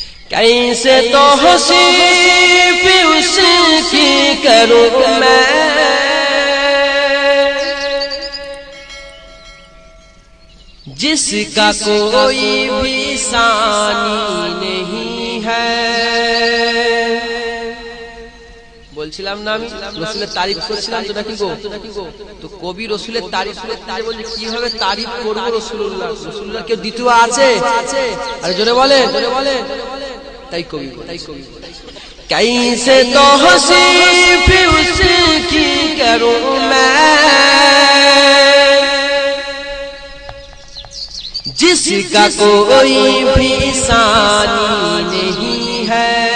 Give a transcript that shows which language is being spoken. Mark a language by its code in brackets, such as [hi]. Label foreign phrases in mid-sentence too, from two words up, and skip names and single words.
[ur] کیسے توصیف اس کی کروں میں، جس کا کوئی بھی ثانی نہیں ہے۔ [bn] বলছিলাম না আমি রাসূলের তারিফ করছিলাম তো নাকি গো, তো কবি রাসূলের তারিফ করতে বলে কিভাবে তারিফ করব রাসূলুল্লাহ কেউ দ্বিতীয় আছে? আরে জোরে বলে, তাই কবি [ur] کیسے توصیف اس کی کروں میں، جس کا کوئی بھی ثانی نہیں ہے.